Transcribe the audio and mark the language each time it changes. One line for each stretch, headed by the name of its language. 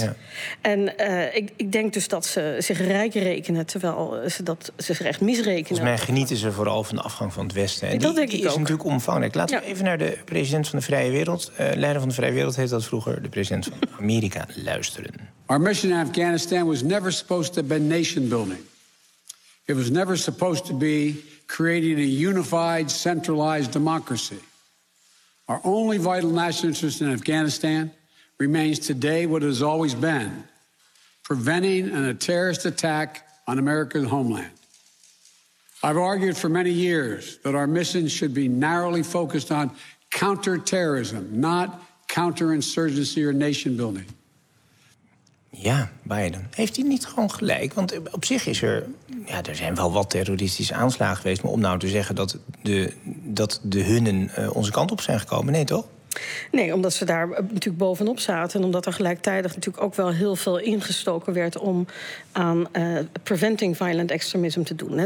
Dutch: Ja. En ik denk dus dat ze zich rijk rekenen, terwijl ze zich echt misrekenen. Volgens mij genieten ze vooral van de afgang van het Westen. En dat denk ik ook. Die is natuurlijk omvangrijk. Laten we even naar de president van de Vrije Wereld, leider van de Vrije Wereld heet dat vroeger, de president van Amerika, luisteren.
English: Our mission in Afghanistan was never supposed to be nation building. It was never supposed to be creating a unified, centralized democracy. Our only vital national interest in Afghanistan remains today what it has always been, preventing a terrorist attack on America's homeland. I've argued for many years that our mission should be narrowly focused on counterterrorism, not counterinsurgency or nation building.
Dutch: Ja, Biden. Heeft hij niet gewoon gelijk? Want op zich is er, ja, er zijn wel wat terroristische aanslagen geweest, maar om nou te zeggen dat de hunnen onze kant op zijn gekomen, nee toch? Nee, omdat ze daar natuurlijk bovenop zaten en omdat er gelijktijdig natuurlijk ook wel heel veel ingestoken werd om aan
English: preventing violent extremism
Dutch: te doen. Hè.